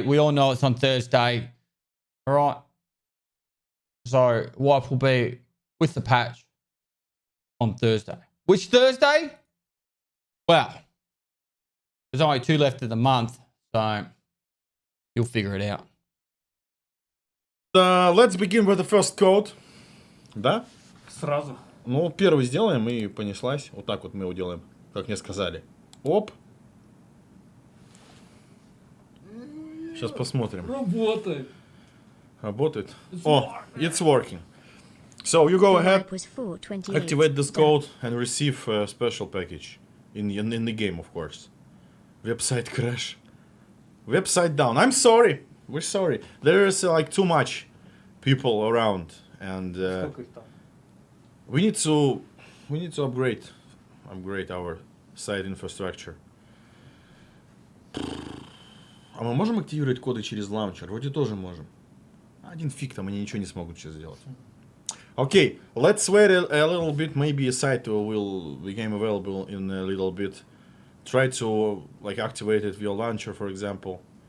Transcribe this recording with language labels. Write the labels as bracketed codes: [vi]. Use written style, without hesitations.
[en] We all know it's on Thursday. All right. So wipe will be with the patch on Thursday. Which Thursday? Well, there's only 2 left of the month, so you'll figure it out. let's begin with the first code. [ru] Да? Сразу. Ну, первый сделаем и понеслась. Вот так вот мы его делаем, как мне сказали. Оп. Сейчас посмотрим. Работает. Работает. О, [en] it's working. So you go ahead, Was 428. activate this code and receive a special package in the game, of course. Website crash. Website down. I'm sorry. We're sorry. There is like too much people around, and [ru] Сколько их там? [en] we need to upgrade our site infrastructure. [ru] А мы можем активировать коды через лаунчер? Вроде тоже можем. Один фиг там, они ничего не смогут сейчас сделать. [en] Okay, let's wait a little bit. Maybe a site will become available in a little bit. Try to like activate it via launcher, for example.